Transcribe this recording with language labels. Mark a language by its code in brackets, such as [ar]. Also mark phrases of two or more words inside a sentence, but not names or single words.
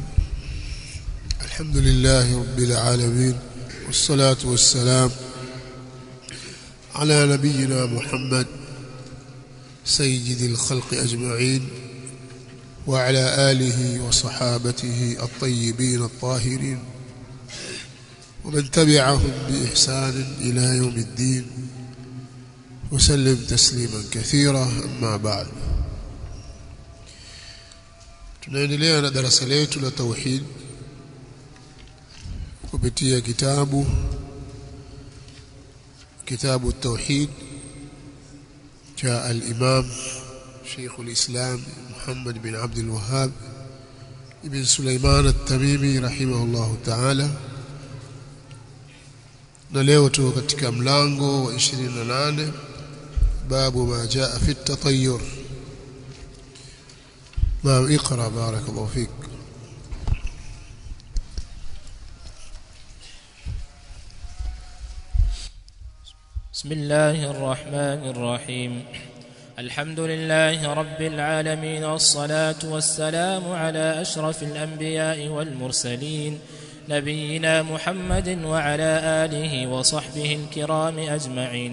[ar] الحمد لله رب العالمين، والصلاة والسلام على نبينا محمد سيد الخلق أجمعين، وعلى آله وصحابته الطيبين الطاهرين، ومن تبعهم بإحسان إلى يوم الدين، وسلم تسليما كثيرا. أما بعد، [sw] tunaendelea na darasa letu la tauhid kupitia kitabu [ar] التوحيد جاء الإمام شيخ الإسلام محمد بن عبد الوهاب ابن سليمان التميمي رحمه الله تعالى. [sw] na leo tuko katika mlango wa 28 [ar] باب ما جاء في التطير. ما اقرأ بارك الله فيك. بسم الله الرحمن الرحيم. الحمد لله رب العالمين، والصلاة والسلام على أشرف الأنبياء والمرسلين، نبينا محمد وعلى آله وصحبه الكرام أجمعين.